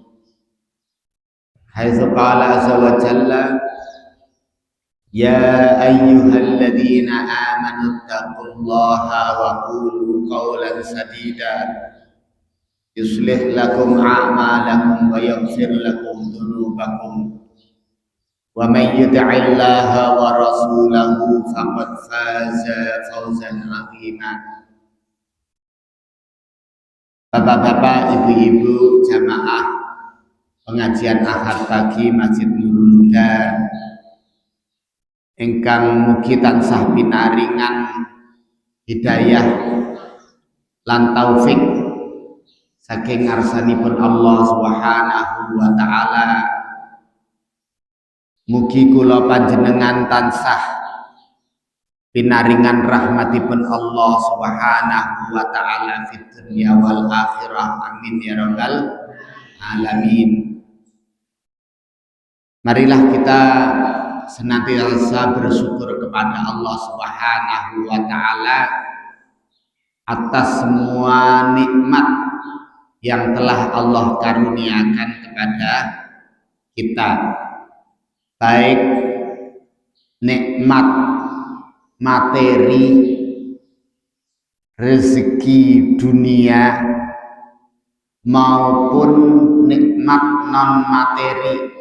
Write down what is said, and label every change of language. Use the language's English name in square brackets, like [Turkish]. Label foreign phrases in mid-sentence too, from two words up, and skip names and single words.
[Arabic] حيث قال عز وجل يا أيها الذين آمنوا اتقوا الله وقولوا قولا سديدا يصلح لكم أعمالكم ويغفر لكم ذنوبكم ومن يطع الله ورسوله فقد فاز فوزا عظيما. [Javanese] Bapak-bapak, ibu-ibu, jamaah pengajian Ahad pagi Masjid Nurul Huda ingkang mugi tansah pinaringan hidayah lan taufik saking ngarsanipun [Arabic] الله سبحانه وتعالى. [Javanese] Mugi kula panjenengan tansah pinaringan rahmatipun [Arabic] الله سبحانه وتعالى في الدنيا والآخرة. آمين يا رب العالمين. [Indonesian] Marilah kita senantiasa bersyukur kepada Allah [Arabic] سبحانه وتعالى [Indonesian] atas semua nikmat yang telah Allah karuniakan kepada kita, baik nikmat materi, rezeki dunia maupun nikmat non materi.